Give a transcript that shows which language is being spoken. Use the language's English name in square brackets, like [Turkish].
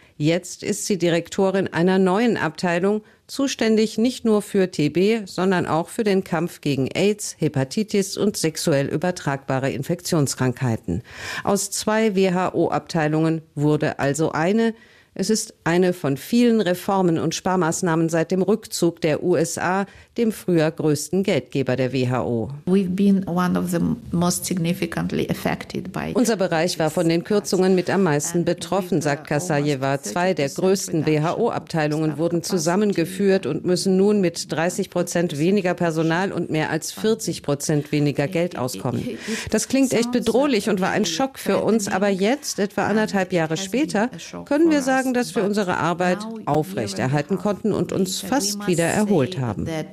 [German] Jetzt ist sie Direktorin einer neuen Abteilung, zuständig nicht nur für TB, sondern auch für den Kampf gegen AIDS, Hepatitis und sexuell übertragbare Infektionskrankheiten. Aus 2 WHO-Abteilungen wurde also eine. Es ist eine von vielen Reformen und Sparmaßnahmen seit dem Rückzug der USA, dem früher größten Geldgeber der WHO. [English] We've been one of the most significantly affected by. [German] Unser Bereich war von den Kürzungen mit am meisten betroffen, sagt Kasajewa. 2 der größten WHO-Abteilungen wurden zusammengeführt und müssen nun mit 30% weniger Personal und mehr als 40% weniger Geld auskommen. Das klingt echt bedrohlich und war ein Schock für uns, aber jetzt, etwa 1,5 Jahre später, können wir sagen, dass wir unsere Arbeit aufrechterhalten konnten und uns fast wieder erholt haben.